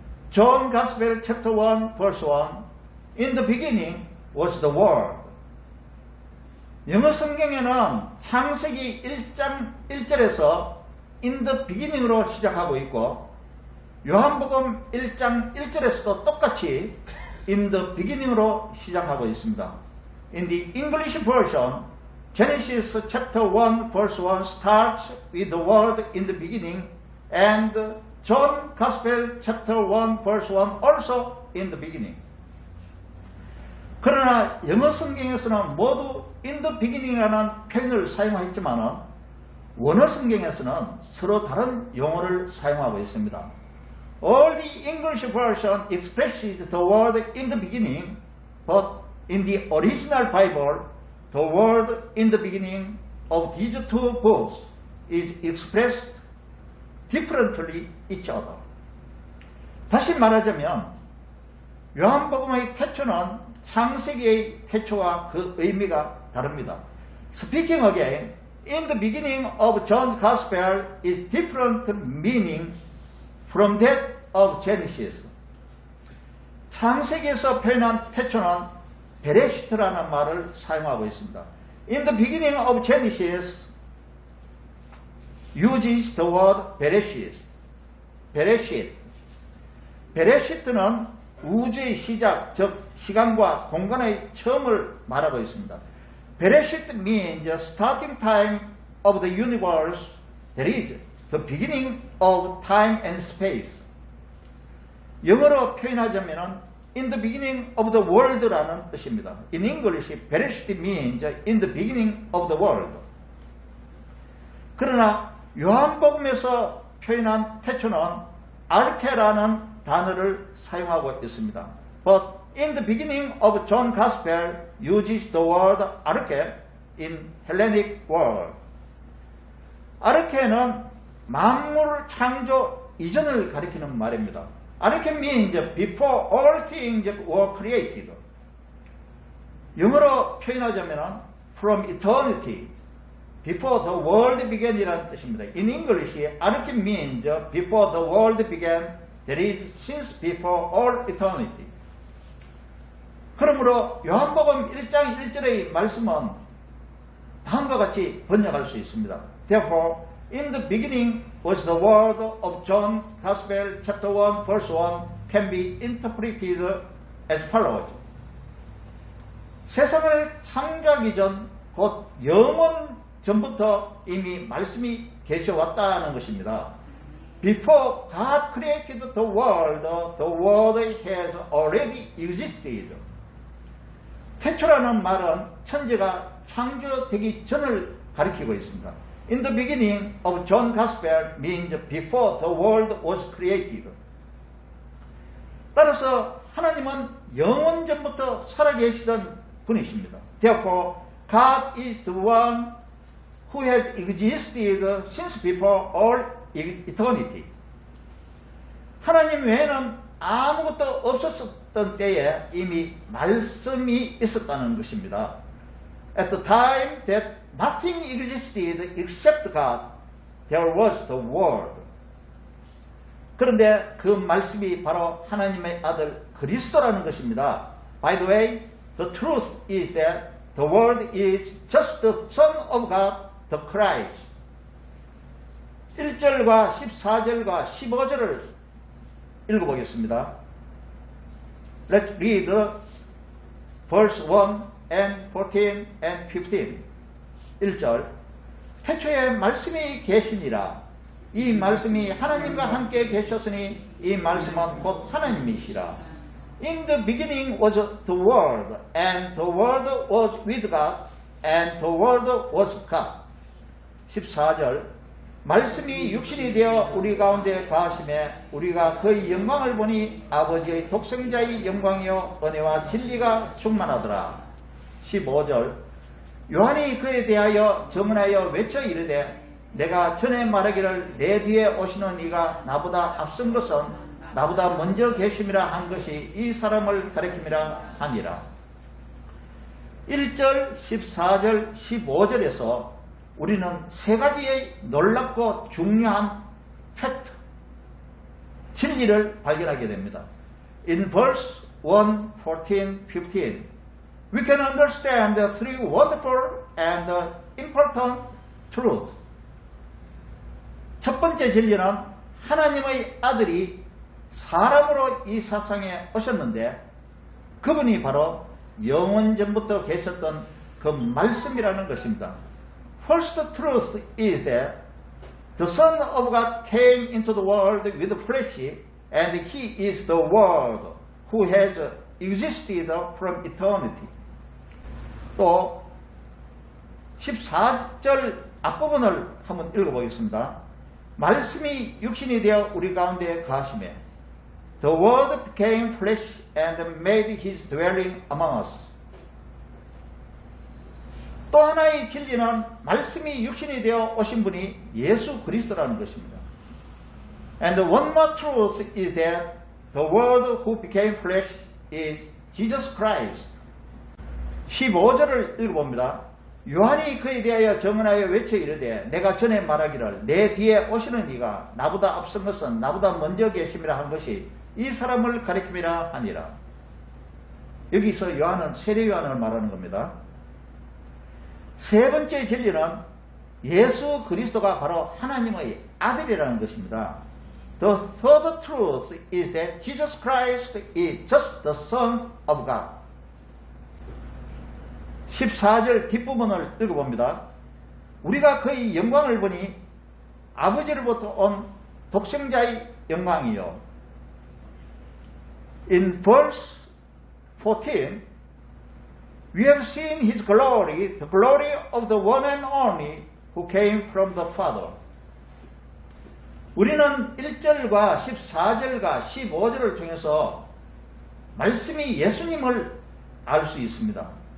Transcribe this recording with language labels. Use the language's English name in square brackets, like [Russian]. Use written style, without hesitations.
[English] John Gospel chapter 1 verse 1. In the beginning was the Word. [Korean] 영어 성경에는 창세기 1장 1절에서 [English] in the beginning [Korean] 으로 시작하고 있고 요한복음 1장 1절에서도 똑같이 in the beginning으로 시작하고 있습니다. [English] In the English version, Genesis chapter 1 verse 1 starts with the word in the beginning and John Gospel chapter 1 verse 1 also in the beginning. [Korean] 그러나 영어 성경에서는 모두 [English] in the beginning [Korean] 이라는 표현을 사용했지만 원어 성경에서는 서로 다른 용어를 사용하고 있습니다. [English] All the English version expresses the word in the beginning, but in the original Bible, the word in the beginning of these two books is expressed differently each other. [Korean] 다시 말하자면 요한복음의 태초는 창세기의 태초와 그 의미가 다릅니다. [English] Speaking again, in the beginning of John's Gospel is different meaning from that of Genesis. [Korean] 창세기에서 표현한 태초는 베레시트라는 말을 사용하고 있습니다. [English] In the beginning of Genesis uses the word Bereshit. [Korean] 베레시트는 우주의 시작, 즉 시간과 공간의 처음을 말하고 있습니다. [English] Bereshit means the starting time of the universe, that is, the beginning of time and space. [Korean] 영어로 표현하자면 [English] in the beginning of the world [Korean] 라는 뜻입니다. [English] In English, Bereshit means in the beginning of the world. [Korean] 그러나 요한복음에서 표현한 태초는 아르케라는 단어를 사용하고 있습니다. [English] But in the beginning of John Gospel uses the word arche in Hellenic word. [Korean] 아르케는 만물 창조 이전을 가리키는 말입니다. [English] Arche means before all things were created. [Korean] 영어로 표현하자면 [English] from eternity, before the world began [Korean] 이라는 뜻입니다. [English] In English, arche means before the world began, that is, since before all eternity. [Korean] 그러므로 요한복음 1장 1절의 말씀은 다음과 같이 번역할 수 있습니다. [English] Therefore, in the beginning was the word of John Gospel chapter 1 verse 1 can be interpreted as follows. [Korean] 세상을 창조하기 전 곧 영원 전부터 이미 말씀이 계셔왔다는 것입니다. [English] Before God created the world has already existed. [Korean] 태초라는 말은 천지가 창조되기 전을 가리키고 있습니다. [English] In the beginning of John Gospel means before the world was created. [Korean] 따라서 하나님은 영원 전부터 살아계시던 분이십니다. [English] Therefore, God is the one who has existed since before all eternity. [Korean] 하나님 외에는 아무것도 없었던 때에 이미 말씀이 있었다는 것입니다. [English] At the time that nothing existed except God, there was the Word. [Korean] 그런데 그 말씀이 바로 하나님의 아들 그리스도라는 것입니다. [English] By the way, the truth is that the Word is just the Son of God, the Christ. [Korean] 1절과 14절과 15절을 읽어보겠습니다. [English] Let's read verse 1 and 14 and 15. [Korean] 1절 태초에 말씀이 계시니라. 이 말씀이 하나님과 함께 계셨으니 이 말씀은 곧 하나님이시라. [English] In the beginning was the Word, and the Word was with God, and the Word was God. [Korean] 14절 말씀이 육신이 되어 우리 가운데 거하심에 우리가 그의 영광을 보니 아버지의 독생자의 영광이요 은혜와 진리가 충만하더라. 15절 요한이 그에 대하여 증언하여 외쳐 이르되 내가 전에 말하기를 내 뒤에 오시는 이가 나보다 앞선 것은 나보다 먼저 계심이라 한 것이 이 사람을 가리킴이라 하니라. 1절, 14절, 15절에서 우리는 세 가지의 놀랍고 중요한 팩트, 진리를 발견하게 됩니다. [English] In verse 1, 14, 15, we can understand the three wonderful and important truths. [Korean] 첫 번째 진리는 하나님의 아들이 사람으로 이 세상에 오셨는데 그분이 바로 영원전부터 계셨던 그 말씀이라는 것입니다. [English] First truth is that the Son of God came into the world with flesh and He is the Word who has existed from eternity. [Korean] 또 14절 앞부분을 한번 읽어보겠습니다. 말씀이 육신이 되어 우리 가운데 거하시매 [English] The Word became flesh and made His dwelling among us. [Korean] 또 하나의 진리는 말씀이 육신이 되어 오신 분이 예수 그리스도라는 것입니다. [English] And one more truth is that the Word who became flesh is Jesus Christ. [Korean] 15절을 읽어봅니다. 요한이 그에 대하여 증언하여 외쳐 이르되 내가 전에 말하기를 내 뒤에 오시는 이가 나보다 앞선 것은 나보다 먼저 계심이라 한 것이 이 사람을 가리킴이라 하니라. 여기서 요한은 세례 요한을 말하는 겁니다. 세 번째 진리는 예수 그리스도가 바로 하나님의 아들이라는 것입니다. [English] The third truth is that Jesus Christ is just the Son of God. [Korean] 14절 뒷부분을 읽어봅니다. 우리가 그의 영광을 보니 아버지로부터 온 독생자의 영광이요. [English] In verse 14, we have seen His glory, the glory of the one and only who came from the Father. [Korean] 우리는 1절과 14절과 15절을 통해서 말씀이 예수님을 알 수 있습니다.